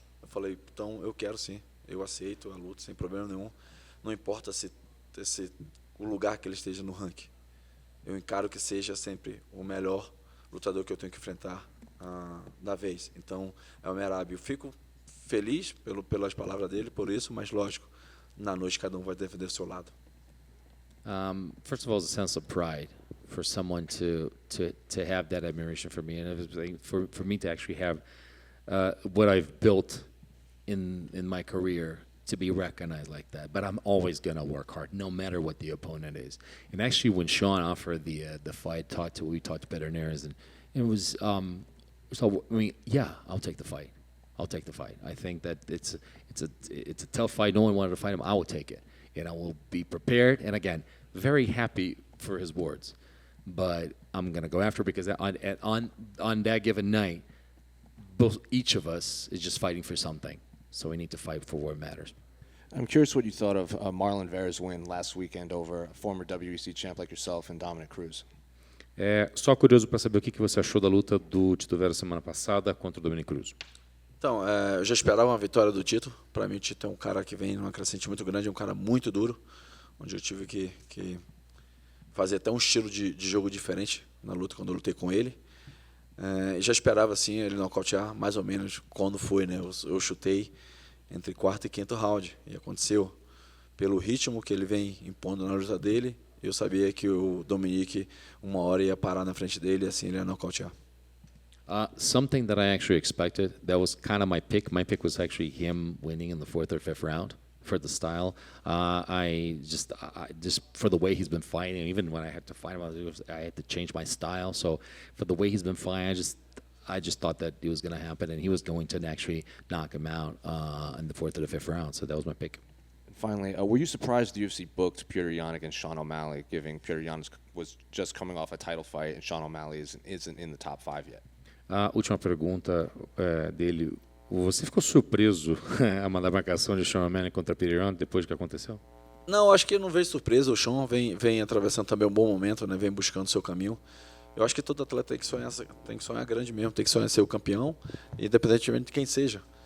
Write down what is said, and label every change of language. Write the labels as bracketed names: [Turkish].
[Portuguese] Eu falei, então eu quero sim, eu aceito a luta sem problema nenhum, não importa se o lugar que ele esteja no ranking. Eu encaro que seja sempre o melhor lutador que eu tenho que enfrentar da vez. Então é o Merab. Eu fico feliz pelas palavras dele, por isso, mas lógico, na noite cada um vai defender o seu lado. [English] First of all, it's a sense of pride for someone to have that admiration for me, and for me to actually have what I've built in my career to be recognized like that. But I'm always gonna work hard, no matter what the opponent is. And actually, when Sean offered the fight, we talked to veterinarians, and it was so. I mean, yeah, I'll take the fight. I think that it's a tough fight. No one wanted to fight him. I will take it, and I will be prepared. And again, very happy for his words, but I'm gonna go after it because on that given night, each of us is just fighting for something. So we need to fight for what matters. I'm curious what you thought of Marlon Vera's win last weekend over a former WEC champ like yourself and Dominic Cruz. [Portuguese] Só curioso para saber o que você achou da luta do Tito Vera semana passada contra o Dominic Cruz. Então, eu já esperava uma vitória do Tito. Para mim, o Tito é um cara que vem numa crescente muito grande, é um cara muito duro, onde eu tive que fazer até um estilo de jogo diferente na luta quando eu lutei com ele. Já esperava assim ele nocautear, mais ou menos quando foi, né? Eu chutei entre quarto e quinto round e aconteceu. Pelo ritmo que ele vem impondo na luta dele, eu sabia que o Dominic uma hora ia parar na frente dele e assim ele ia nocautear. [English] Something that I actually expected, that was kind of my pick. My pick was actually him winning in the fourth or fifth round for the style. I just for the way he's been fighting, even when I had to fight him, I had to change my style. So for the way he's been fighting, I just thought that it was going to happen, and he was going to actually knock him out in the fourth or the fifth round. So that was my pick. And finally, were you surprised the UFC booked Petr Yan against Sean O'Malley, given Petr Yan was just coming off a title fight and Sean O'Malley isn't in the top 5 yet? [Portuguese] A última pergunta dele. Você ficou surpreso a mandar marcação de Sean O'Malley contra Petr Yan depois do que aconteceu? Não, acho que não vejo surpresa. O Sean vem atravessando também um bom momento, né? Vem buscando seu caminho. Eu acho que todo atleta tem que sonhar grande mesmo, tem que sonhar ser o campeão, independentemente de quem seja.